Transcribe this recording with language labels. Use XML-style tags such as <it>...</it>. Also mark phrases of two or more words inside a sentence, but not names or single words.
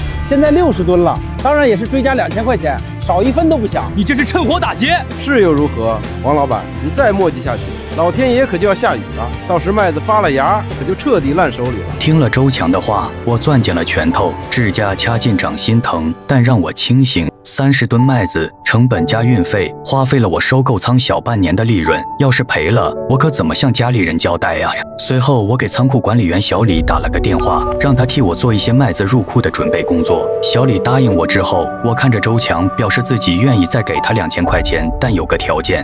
<zh>现在60吨了，当然也是追加2000塊錢，少一分都不想。你这是趁火打劫！是又如何，王老板，你再磨叽下去，老天爺可就要下雨了，到时麥子发了芽，可就徹底爛手裡了。聽了周強的話，我攥緊了拳頭，指甲掐進掌心疼，但讓我清醒。30噸麥子成本加運費，花費了我收購倉小半年的利潤，要是賠了，我可怎麼向家裡人交代呀？隨後，我給倉庫管理員小李打了個電話，讓他替我做一些麥子入庫的準備工作。小李答應我之後，我看着周強，表示自己願意再給他2000塊錢，但有個條件。</zh>